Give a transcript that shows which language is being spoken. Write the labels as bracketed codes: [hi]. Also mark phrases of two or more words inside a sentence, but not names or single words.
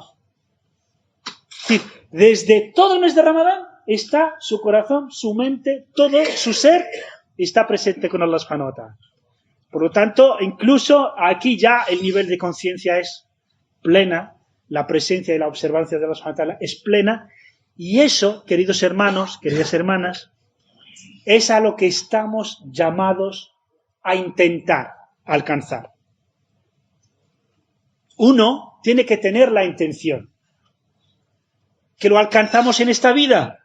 [es] Es decir, desde todo el mes de Ramadán está su corazón, su mente, todo su ser está presente con Allah [ar] سبحانه وتعالى. [es] Por lo tanto, incluso aquí ya el nivel de conciencia es plena, la presencia y la observancia de Allah [ar] سبحانه وتعالى [es] es plena, y eso, queridos hermanos, queridas hermanas, es a lo que estamos llamados a intentar alcanzar. Uno tiene que tener la intención. ¿Que lo alcanzamos en esta vida?